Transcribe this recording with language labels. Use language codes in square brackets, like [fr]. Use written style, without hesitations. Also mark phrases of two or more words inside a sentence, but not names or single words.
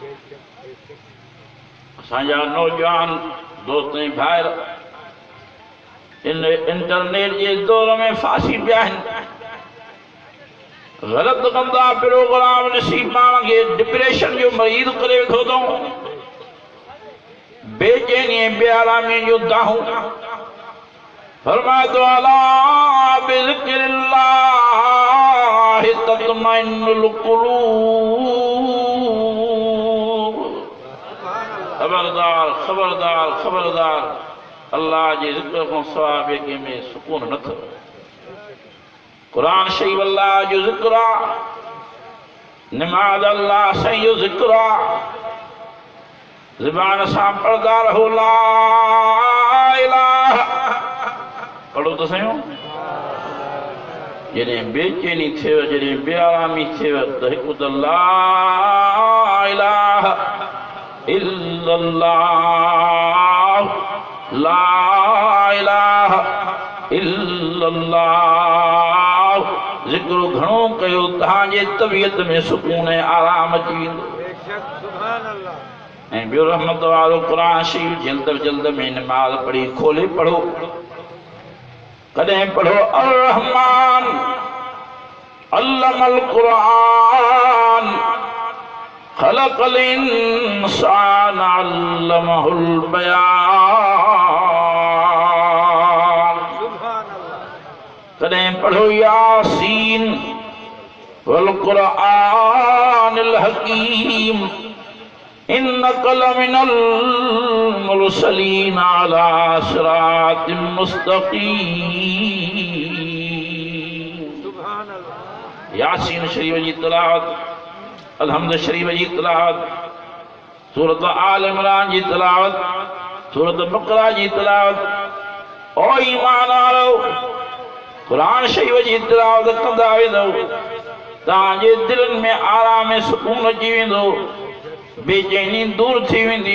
[sd] असांजा नौजवान दोस्त ऐं भाइर इन इंटरनेट जे दौर में फासी पिया आहिनि ग़लति कंदा प्रोग्राम ॾिसी पाण खे डिप्रेशन जो मरीज़ करे वेठो अथऊं बेचैनी ऐं बेआरामी जो दाहूं फरमाए तो [ar] ألا بذكر الله تطمئن القلوب [sd] खबरदार खबरदार खबरदार अल्लाह जे ज़िक्र खां सवाइ ॿिए में सुकून न अथव क़ुरान शरीफ़ अल्लाह जो ज़िक्र आहे निमाज़ अल्लाह साईं जो ज़िक्र आहे ज़ुबान सां पढ़ंदा रहो ला इलाहा पढ़ो तो सही जॾहिं बेचैनी थियव जॾहिं बेआरामी थियव त हिकु त ला [ar] إله إلا الله لا إله إلا الله [sd] ज़िक्र घणो कयो तव्हांजे तबियत में सुकून ऐं आराम अची वेंदो ऐं ॿियो रहमत वारो क़ुरान शरीफ़ जल्द जल्द में नमाज़ पढ़ी खोले पढ़ो कदें पढ़ो [ar] الرحمن علم القرآن خلق الإنسان علمه البيان. [sd] कदें पढ़ो [ar] يس والقرآن الحكيم إنك لمن المرسلين على صراط مستقيم. [sd] यासीन शरीफ जी तिलावत, अलहम्द शरीफ जी तिलावत, सूरत आल इमरान जी तिलावत, सूरत बकरा जी तिलावत। ओ ईमान वारो कुरान शरीफ जी तिलावत कंदा वेंदो तव्हांजे दिलनि में आराम ऐं सुकून अची वेंदो, बेचैनी दूर थी वेंदी।